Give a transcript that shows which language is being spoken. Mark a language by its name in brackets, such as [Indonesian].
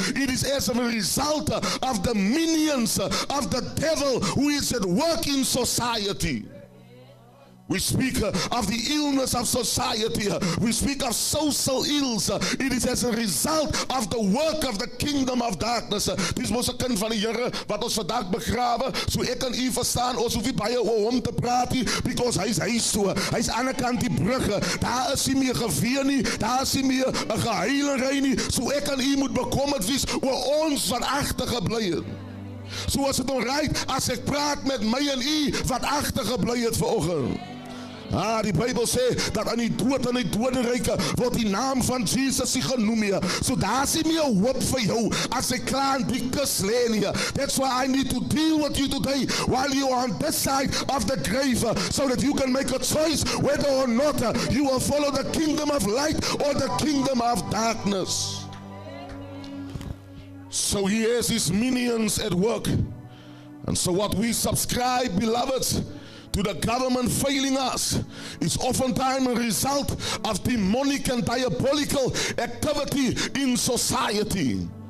[English] It is as a result of the minions of the devil who is at work in society. We speak of the illness of society. We speak of social ills. It is as a result of the work of the kingdom of darkness. [Afrikaans] Dis mos 'n kind van die Here wat ons vandag begrawe, so ek kan u verstaan, ons hoef nie baie oor hom te praat nie, [English] because [Afrikaans] hy's huis toe. Hy's aan die ander kant die brug. Daar is nie meer geween nie, daar is nie meer 'n geheilery nie. So ek en u moet bekommerd wees oor ons wat agtergebly het. So is dit alright as ek praat met my en u wat agtergebly het vanoggend. Die Bybel sê dat aan die dood en die dodenryke word die naam van Jesus nie genoem nie. So daar's nie meer hoop vir jou as jy klaar in die kus lê nie. [English] That's why I need to deal with you today while you are on this side of the grave, so that you can make a choice whether or not you will follow the kingdom of light or the kingdom of darkness. So he has his minions at work. And so what we subscribe, beloveds, to the government failing us is oftentimes a result of demonic and diabolical activity in society.